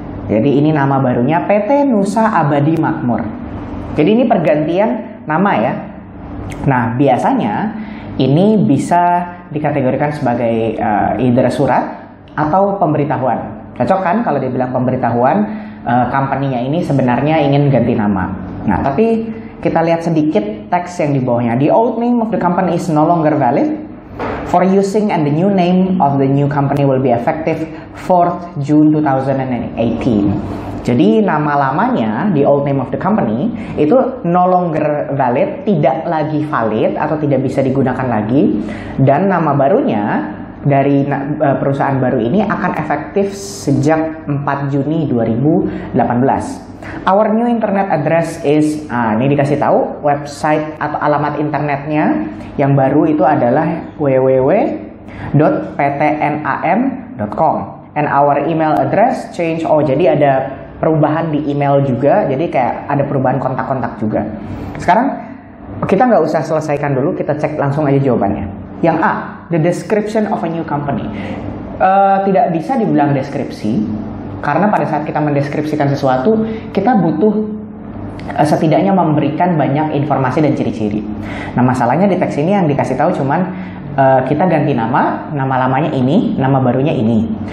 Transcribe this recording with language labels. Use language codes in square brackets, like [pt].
[id] Jadi ini nama barunya PT Nusa Abadi Makmur. Jadi ini pergantian nama ya. Nah, biasanya ini bisa dikategorikan sebagai either surat atau pemberitahuan. Cocok kan kalau dia bilang pemberitahuan, company-nya ini sebenarnya ingin ganti nama. Nah, tapi kita lihat sedikit teks yang di bawahnya. [en] The old name of the company is no longer valid for using, and the new name of the new company will be effective 4th June 2018. [id] Jadi nama lamanya, [en] the old name of the company, [id] itu [en] no longer valid, [id] tidak lagi valid atau tidak bisa digunakan lagi. Dan nama barunya dari perusahaan baru ini akan efektif sejak 4 Juni 2018. [en] Our new internet address is, [id] ini dikasih tahu website atau alamat internetnya yang baru itu adalah www.ptnam.com, [en] and our email address change. [id] Oh, jadi ada perubahan di email juga, jadi kayak ada perubahan kontak-kontak juga. Sekarang kita nggak usah selesaikan dulu, kita cek langsung aja jawabannya. Yang A, [en] the description of a new company. [id] Tidak bisa dibilang deskripsi, karena pada saat kita mendeskripsikan sesuatu, kita butuh setidaknya memberikan banyak informasi dan ciri-ciri. Nah, masalahnya di teks ini yang dikasih tahu cuman kita ganti nama lamanya ini, nama barunya ini.